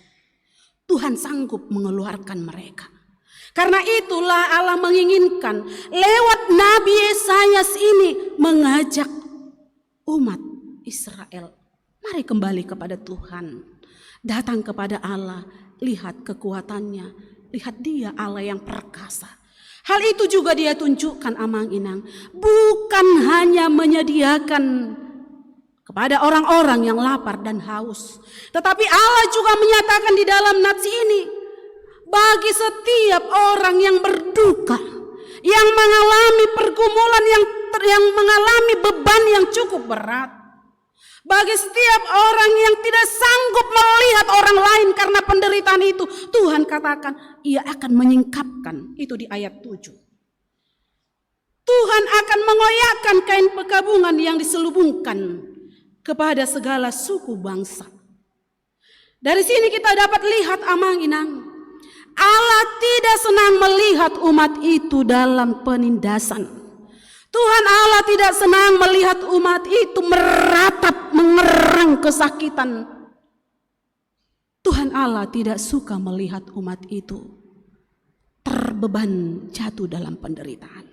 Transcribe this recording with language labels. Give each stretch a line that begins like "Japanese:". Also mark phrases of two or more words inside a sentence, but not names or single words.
Indonesian: Tuhan sanggup mengeluarkan mereka. Karena itulah Allah menginginkan lewat Nabi Yesayas ini mengajak umat Israel, mari kembali kepada Tuhan, datang kepada Allah, lihat kekuatannya, lihat Dia Allah yang perkasa. Hal itu juga Dia tunjukkan amang-inang, bukan hanya menyediakan kepada orang-orang yang lapar dan haus, tetapi Allah juga menyatakan di dalam nats ini, bagi setiap orang yang berduka, yang mengalami pergumulan, yang mengalami beban yang cukup berat, bagi setiap orang yang tidak sanggup melihat orang lain karena penderitaan itu, Tuhan katakan Ia akan menyingkapkan. Itu di ayat 7. Tuhan akan mengoyakkan kain perkabungan yang diselubungkan kepada segala suku bangsa. Dari sini kita dapat lihat amang-inang, Allah tidak senang melihat umat itu dalam penindasan. Tuhan Allah tidak senang melihat umat itu meratap, mengerang kesakitan. Tuhan Allah tidak suka melihat umat itu terbeban jatuh dalam penderitaan.